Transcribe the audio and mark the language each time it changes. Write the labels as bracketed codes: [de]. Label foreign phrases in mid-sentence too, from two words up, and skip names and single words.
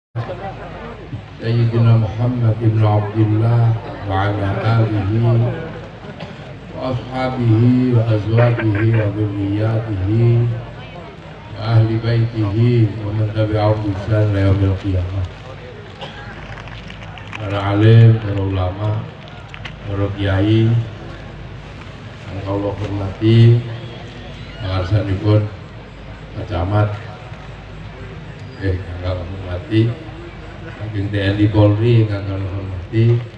[ar] سيدنا محمد بن عبد الله وعلى آله وأصحابه وأزواجه وذريته وأهل بيته ومن تبعهم بإحسان إلى يوم القيامة. [id] Para alim, para ulama, para kiai yang Allah hormati, pangarsanipun Pak Camat, yang Allah hormati, Saking TNI Polri yang Allah hormati,